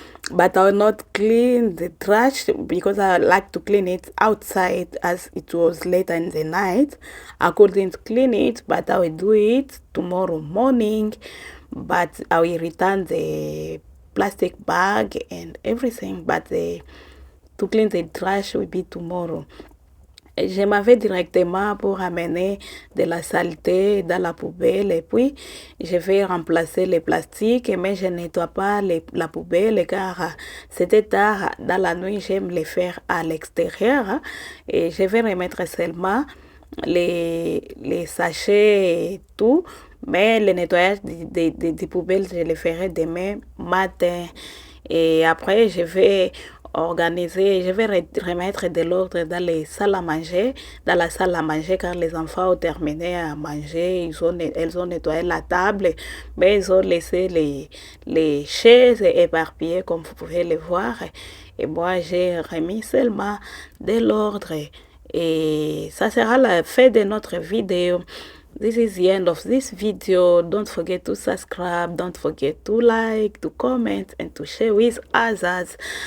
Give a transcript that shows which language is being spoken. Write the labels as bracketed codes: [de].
[en] But I will not clean the trash because I like to clean it outside as it was later in the night. I couldn't clean it, but I will do it tomorrow morning. But I will return the plastic bag and everything. But to clean the trash will be tomorrow. [fr] Je m'avais directement pour amener de la saleté dans la poubelle et puis je vais remplacer les plastiques, mais je ne nettoie pas la poubelle car c'était tard dans la nuit, j'aime les faire à l'extérieur et je vais remettre seulement les sachets et tout, mais le nettoyage des poubelles, je le ferai demain matin. Et après, je vais remettre de l'ordre dans les salles à manger, dans la salle à manger, car les enfants ont terminé à manger, elles ont nettoyé la table, mais ils ont laissé les chaises éparpillées, comme vous pouvez le voir. Et moi, j'ai remis seulement de l'ordre. Et ça sera la fin de notre vidéo. [en] This is the end of this video. Don't forget to subscribe. Don't forget to like, to comment, and to share with others.